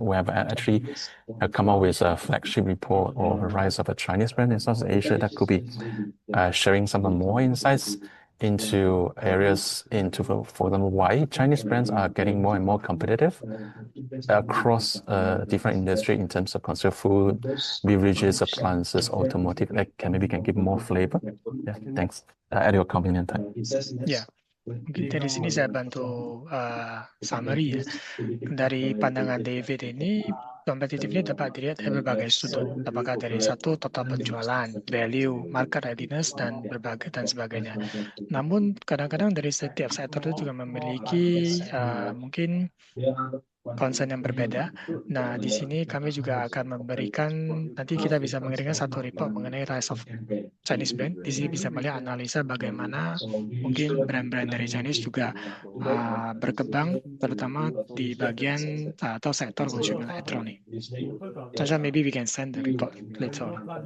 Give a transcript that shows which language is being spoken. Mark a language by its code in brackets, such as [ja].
[en] We have actually come up with a flagship report of the rise of a Chinese brand in South Asia that could be sharing some more insights into areas, into, for example, why Chinese brands are getting more and more competitive across different industry in terms of consumer food, beverages, appliances, automotive. Like, maybe can give more flavor. Yeah, thanks. At your convenient time. [id] Ya, mungkin dari sini saya bantu summary ya. Dari pandangan David ini, kompetitif ini dapat dilihat dari berbagai sudut. Apakah dari satu total penjualan, value, market readiness, dan berbagai dan sebagainya. Namun kadang-kadang dari setiap sektor itu juga memiliki mungkin concern yang berbeda. Nah, di sini kami juga akan memberikan, nanti kita bisa mengirimkan satu report mengenai rise of Chinese brand. Di sini bisa melihat analisa bagaimana mungkin brand-brand dari Chinese juga berkembang, terutama di bagian atau sektor consumer electronic. [en] Sasha, maybe we can send the report later on.